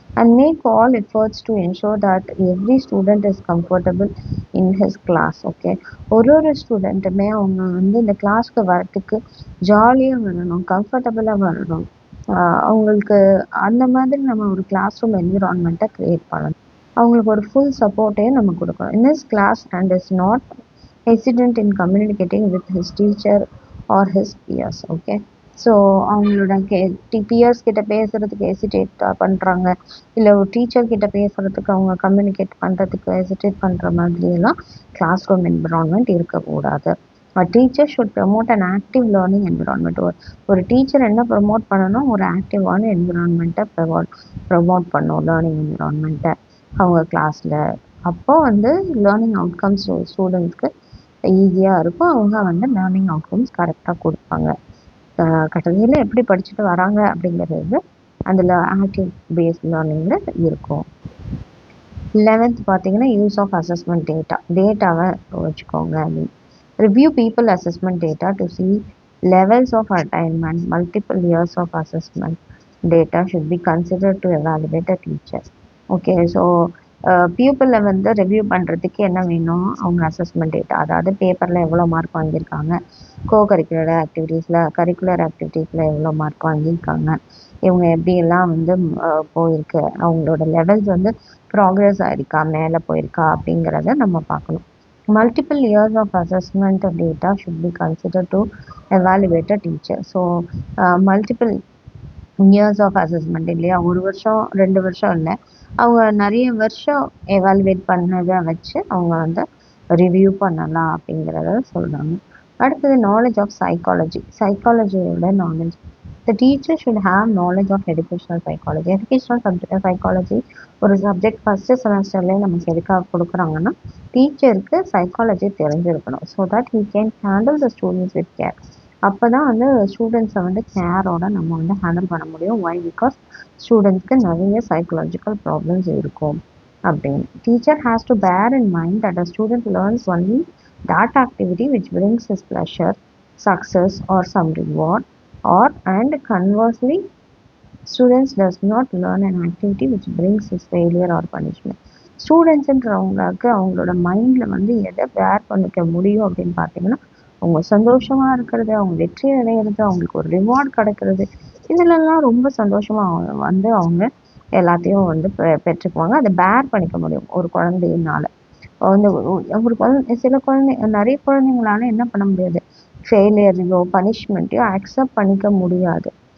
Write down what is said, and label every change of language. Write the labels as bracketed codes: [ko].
[en] And make all efforts to ensure that every student is comfortable in his class. [ta] Okay, ஒரு ஸ்டூடெண்ட்டுமே அவங்க வந்து இந்த கிளாஸ்க்கு வரத்துக்கு ஜாலியாக வரணும், கம்ஃபர்டபுளாக வரணும். அவங்களுக்கு அந்த மாதிரி நம்ம ஒரு கிளாஸ் ரூம் என்விரான்மெண்ட்டை க்ரியேட் பண்ணணும். அவங்களுக்கு ஒரு ஃபுல் சப்போர்ட்டையும் நம்ம கொடுக்கணும். [en] In his class and is not hesitant in communicating with his teacher or his peers. [ta] Okay, so அவங்களோட பியர்ஸ் கிட்ட பேசுறதுக்கு ஹெசிடேட் பண்ணுறாங்க, இல்லை ஒரு டீச்சர் கிட்ட பேசுறதுக்கு அவங்க கம்யூனிகேட் பண்ணுறதுக்கு ஹெசிடேட் பண்ணுற மாதிரியெல்லாம் கிளாஸ் ரூம் என்விரான்மெண்ட் இருக்கக்கூடாது. [en] Teacher should promote an active learning environment. [ta] ஒரு டீச்சர் என்ன ப்ரமோட் பண்ணணும், ஒரு ஆக்டிவான என்விரான்மெண்ட்டை ப்ரமோட் பண்ணும், லேர்னிங் என்விரான்மெண்ட்டை அவங்க கிளாஸில். அப்போ வந்து லேர்னிங் அவுட்கம்ஸ் ஸ்டூடெண்ட்ஸ்க்கு ஈஸியாக இருக்கும். அவங்க வந்து லேர்னிங் அவுட்கம்ஸ் கரெக்டாக கொடுப்பாங்க. கடைசியில் எப்படி படிச்சுட்டு வராங்க அப்படிங்கிறது அதில் ஆக்டிவ் பேஸ்ட் லேர்னிங்கில் இருக்கும். 11th பார்த்தீங்கன்னா யூஸ் ஆஃப் அசஸ்மெண்ட் டேட்டாவை வச்சுக்கோங்க. [en] Review people assessment data to see levels of attainment. Multiple years of assessment data should be considered to evaluate a teacher. [ta] Okay, so பியூப்பிளில் வந்து ரிவ்யூ பண்ணுறதுக்கு என்ன வேணும், அவங்க அசஸ்மெண்ட் டேட்டா, அதாவது பேப்பரில் எவ்வளோ மார்க் வாங்கியிருக்காங்க, கரிக்குலர் ஆக்டிவிட்டீஸில் எவ்வளோ மார்க் வாங்கியிருக்காங்க, இவங்க எப்படியெல்லாம் வந்து போயிருக்கு, அவங்களோட லெவல்ஸ் வந்து ப்ராக்ரெஸ் ஆகிருக்கா, மேலே போயிருக்கா அப்படிங்கிறத நம்ம பார்க்கணும். [en] Multiple years of assessment data should be considered to evaluate a teacher. [ta] So multiple years of assessment இல்லையா, ஒரு வருஷம் 2 வருஷம் இல்லை, அவங்க நிறைய வருஷம் எவாலுவேட் பண்ணதை வச்சு அவங்க வந்து ரிவ்யூ பண்ணலாம் அப்படிங்கிறத சொல்கிறாங்க. அடுத்தது knowledge of சைக்காலஜியோட knowledge. [en] The teacher should have knowledge of educational psychology. [ta] ஒரு சப்ஜெக்ட் ஃபஸ்ட்டு செமஸ்டர்லேயே நமக்கு எதுக்காக கொடுக்குறாங்கன்னா, டீச்சருக்கு சைக்காலஜி தெரிஞ்சிருக்கணும். [en] So that he can handle the students with care. [ta] அப்போ தான் வந்து ஸ்டூடெண்ட்ஸை வந்து கேரோட நம்ம வந்து ஹேண்டில் பண்ண முடியும். ஒய்? பிகாஸ் ஸ்டூடெண்ட்ஸ்க்கு நிறைய சைக்கலாஜிக்கல் ப்ராப்ளம்ஸ் இருக்கும் அப்படின்னு. [en] Teacher has to bear in mind that a student learns only that activity which brings his pleasure, success or some reward, and conversely students does not learn an activity which brings his failure or punishment. [ta] ஸ்டூடெண்ட்ஸுன்றவங்களுக்கு அவங்களோட மைண்டில் வந்து எதை பேர் பண்ணிக்க முடியும் அப்படின்னு பார்த்தீங்கன்னா, அவங்க சந்தோஷமாக இருக்கிறது, அவங்க வெற்றி அடைகிறது, அவங்களுக்கு ஒரு ரிவார்ட் கிடைக்கிறது, இதிலெல்லாம் ரொம்ப சந்தோஷமாக வந்து அவங்க எல்லாத்தையும் வந்து பெற்றுக்குவாங்க. அதை பேர் பண்ணிக்க முடியும் ஒரு குழந்தையினால. வந்து ஒரு சில நிறைய குழந்தைங்களால என்ன பண்ண முடியாது, ஃபெயிலியரையோ பனிஷ்மெண்ட்டையோ அக்செப்ட் பண்ணிக்க முடியாது.